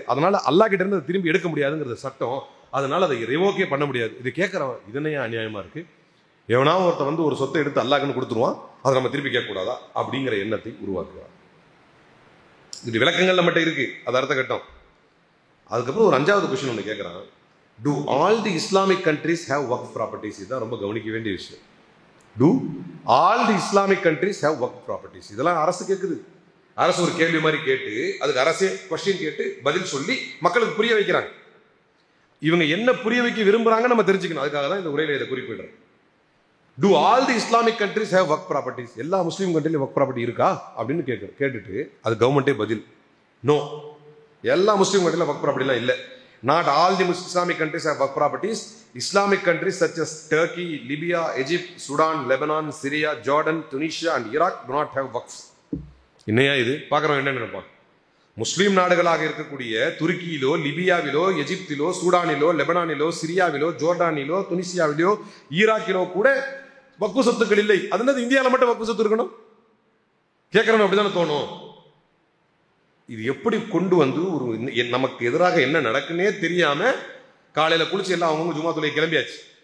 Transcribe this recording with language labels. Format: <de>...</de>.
<ta>அதனால அல்லாஹ் கிட்ட இருந்து திரும்பி எடுக்க முடியாதுங்கிறது சட்டம். அதனால அதை ரிவோக்கே பண்ண முடியாது. இது கேட்கறவன் இதனையே அநியாயமா இருக்கு. எவனா ஒருத்தன் ஒரு சொத்தை எடுத்து அல்லாஹ்க்குன்னு கொடுத்துருவான், அதை நம்ம திருப்பி கேட்க கூடாதா அப்படிங்கிற எண்ணத்தை உருவாக்குவான். இது விளக்கங்கள்ல மட்டும் இருக்கு, அது அடுத்த கட்டம். அதுக்கப்புறம் ஒரு 5வது கொஸ்டின் ஒன்று கேட்கறான்,</ta> <en>do all the Islamic countries have waqf properties?</en> <ta>இதுதான் ரொம்ப கவனிக்க வேண்டிய விஷயம்.</ta> <en>do all the Islamic countries have waqf properties?</en> <ta>இதெல்லாம் அரசு கேட்குது. அரசு ஒரு கேள்வி மாதிரி கேட்டு அதுக்கு அரசே கொஸ்டின் கேட்டு பதில் சொல்லி மக்களுக்கு புரிய வைக்கிறாங்க. இவங்க என்ன புரிய வைக்க விரும்புறாங்க நம்ம தெரிஞ்சுக்கணும். அதுக்காக தான் இந்த உரையில இதை குறிப்பிடுறேன்.</ta> <en>do all the Islamic countries have waqf properties?</en> <ta>எல்லா முஸ்லீம் கண்ட்ரிலையும் வக்ஃப் ப்ராப்பர்ட்டி இருக்கா அப்படின்னு கேட்டுட்டு அது கவர்மெண்டே பதில், நோ, எல்லா முஸ்லீம் கண்ட்ரிலும் வக்ஃப் ப்ராப்பர்ட்டிலாம் இல்லை.</ta> <en>Not all the Islamic countries have waqf properties. Islamic countries such as Turkey, Libya, Egypt, Sudan, Lebanon, Syria, Jordan, Tunisia and Iraq do not have waqfs.</en> <ta>இன்னையா இது பார்க்குறோம் என்ன நினைப்பான், முஸ்லிம் நாடுகளாக இருக்கக்கூடிய துருக்கியிலோ, லிபியாவிலோ, எகிப்திலோ, சூடானிலோ, லெபனானிலோ, சிரியாவிலோ, ஜோர்டானிலோ, துனிசியாவிலோ, ஈராக்கிலோ கூட வக்ஃபு சொத்துக்கள் இல்லை. அது இந்தியாவில் மட்டும் வக்ஃபு சொத்து இருக்கணும்? கேட்கறவங்க அப்படித்தானே தோணும். இது எப்படி கொண்டு வந்து ஒரு நமக்கு எதிராக என்ன நடக்குன்னே தெரியாம காலையில குளிச்சு எல்லாம் அவங்க ஜும்மா தொழுகை கிளம்பியாச்சு.</ta>